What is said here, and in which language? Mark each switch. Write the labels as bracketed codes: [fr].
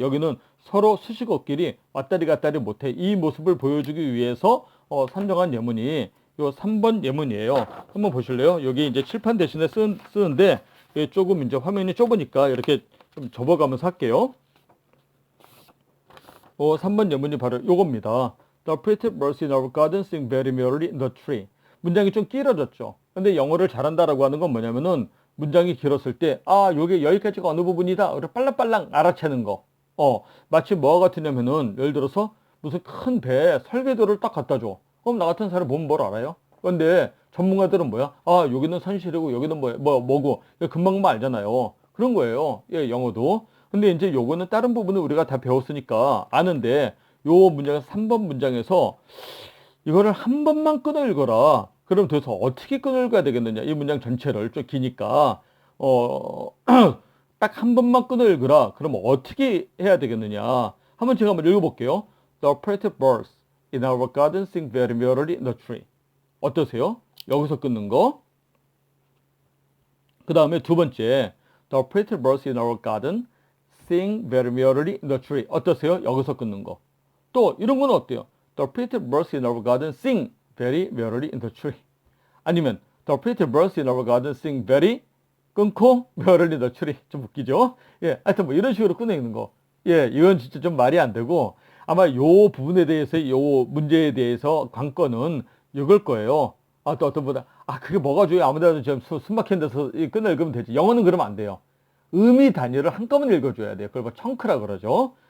[ko] 여기는 서로 수식어끼리 왔다리 갔다리 못해. 이 모습을 보여주기 위해서 선정한 예문이 요 3번 예문이에요. 한번 보실래요? 여기 이제 칠판 대신에 쓰는데 조금 이제 화면이 좁으니까 이렇게 좀 접어가면서 할게요. 3번 예문이 바로 요겁니다. [en] The pretty birds in our garden sing very merrily in the tree. [ko] 문장이 좀 길어졌죠. 근데 영어를 잘한다라고 하는 건 뭐냐면은 문장이 길었을 때, 요게 여기까지가 어느 부분이다. 그래 빨랑빨랑 알아채는 거. 마치 뭐가 같으냐면은, 예를 들어서 무슨 큰 배에 설계도를 딱 갖다 줘. 그럼 나 같은 사람 보면 뭘 알아요? 근데 전문가들은 뭐야? 여기는 선실이고, 여기는 뭐고, 금방만 알잖아요. 그런 거예요. 예, 영어도. 근데 이제 요거는 다른 부분을 우리가 다 배웠으니까 아는데, 요 문장에서 3번 문장에서 이거를 한 번만 끊어 읽어라. 그럼 도대체 어떻게 끊어 읽어야 되겠느냐? 이 문장 전체를 좀 기니까 딱 한 번만 끊어 읽으라. 그럼 어떻게 해야 되겠느냐? 한번 제가 한번 읽어볼게요. [en] The pretty birds in our garden sing very merrily in the tree. [ko] 어떠세요? 여기서 끊는 거? 그 다음에 두 번째, [en] The pretty birds in our garden sing very merrily in the tree. [ko] 어떠세요? 여기서 끊는 거. 또 이런 건 어때요? [en] The pretty birds in our garden sing very merrily in the tree. [ko] 아니면 [en] The pretty birds in our garden sing very [ko] 끊고 [en] merrily in the tree. [ko] 좀 웃기죠? 예, 하여튼 뭐 이런 식으로 끊는 거. 예, 이건 진짜 좀 말이 안 되고 아마 요 부분에 대해서 요 문제에 대해서 관건은 이걸 거예요. 아, 또 어떤 분은 그게 뭐가 줘요? 아무데나 좀 숨 막힌 데서 끊어 읽으면 되지. 영어는 그러면 안 돼요. 의미 단위를 한꺼번에 읽어줘야 돼요. 그걸 뭐 청크라 그러죠.